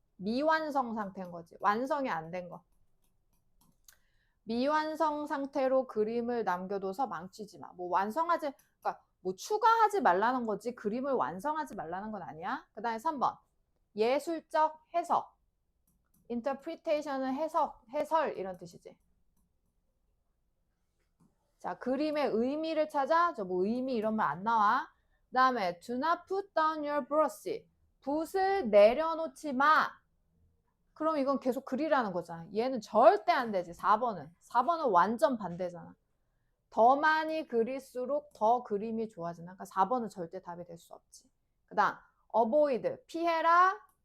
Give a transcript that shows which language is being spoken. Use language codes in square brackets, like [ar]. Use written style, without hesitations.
[ko] 미완성 상태인 거지. 완성이 안 된 거. 미완성 상태로 그림을 남겨둬서 망치지 마. 뭐 완성하지, 그러니까 뭐 추가하지 말라는 거지. 그림을 완성하지 말라는 건 아니야. 그 다음에 3번. 예술적 해석. interpretation은 해설 이런 뜻이지. 자, 그림의 의미를 찾아. 저 뭐 의미 이런 말 안 나와. 그 다음에 [en] do not put down your brush. [ko] 붓을 내려놓지 마. 그럼 이건 계속 그리라는 거잖아. 얘는 절대 안 되지. 4번은. 4번은 완전 반대잖아. 더 많이 그릴수록 더 그림이 좋아지나? 그러니까 4번은 절대 답이 될 수 없지. 그 다음 avoid. 피해라.